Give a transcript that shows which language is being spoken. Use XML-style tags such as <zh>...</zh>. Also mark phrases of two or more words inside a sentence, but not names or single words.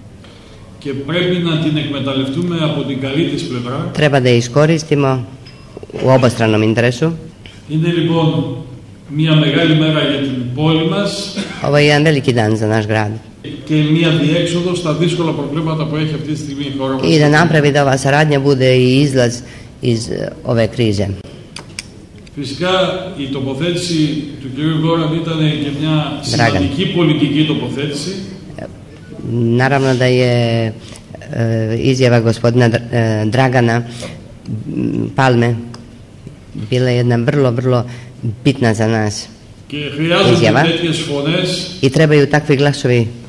<sr>Treba da je iskoristimo u obostranom interesu. Ovo je jedan veliki dan za naš grad. I da napravi da ova saradnja bude i izlaz iz ove krize.</sr> <el>Φυσικά η τοποθέτηση του κ. Γκόραν ήταν και μια σημαντική πολιτική τοποθέτηση.</el> <sr>Naravno da je izjava gospodina Dragana Palme bila jedna vrlo bitna za nas izjava i trebaju takvi glasovi</sr>